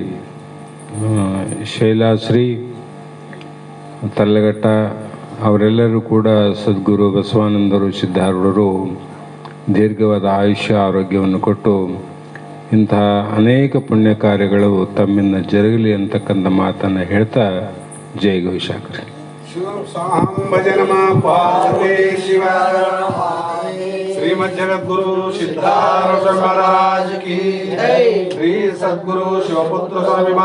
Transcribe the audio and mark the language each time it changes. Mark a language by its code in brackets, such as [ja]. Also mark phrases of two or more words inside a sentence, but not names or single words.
[kn] ಶೈಲಾಶ್ರೀ ತಲ್ಲಘಟ್ಟ ಅವರೆಲ್ಲರೂ ಕೂಡ ಸದ್ಗುರು ಬಸವಾನಂದರು ಸಿದ್ಧಾರೂಢರು ದೀರ್ಘವಾದ ಆಯುಷ್ಯ ಆರೋಗ್ಯವನ್ನು ಕೊಟ್ಟು ಇಂತಹ ಅನೇಕ ಪುಣ್ಯ ಕಾರ್ಯಗಳು ತಮ್ಮಿಂದ ಜರುಗಲಿ ಅಂತಕ್ಕಂಥ ಮಾತನ್ನು ಹೇಳ್ತಾ ಜೈ ಘೋಷಾಕರಿ. [hi] भजन पार्वती शिव श्रीमद जगद्गुरु सिद्धार्थ महाराज की श्री सद्गुरु शिवपुत्र स्वामी महाराज